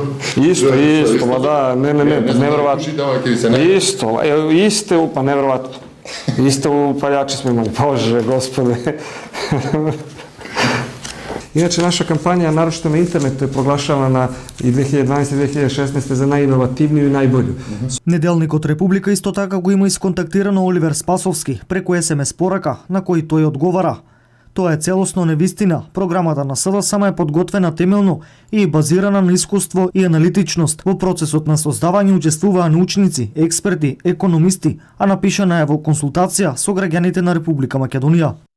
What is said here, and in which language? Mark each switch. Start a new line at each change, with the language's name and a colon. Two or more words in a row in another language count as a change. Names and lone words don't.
Serbian: Isto, ma da, nevjerovatno. Isto, pa nevjerovatno. Isto upaljači smo imali, Bože, Gospode. Inače, naša kampanja, naročito na internetu, je proglašavana i 2012. i 2016. za najinovativniju i najbolju.
Macedonian: Неделникот Република исто така го има исконтактирано Оливер Спасовски преку SMS порака на кој тој одговара. Тоа е целосно невистина. Програмата на СДСМ е подготвена темелно и базирана на искуство и аналитичност. Во процесот на создавање учествуваа научници, експерти, економисти, а напишана е во консултација со граѓаните на Република Македонија.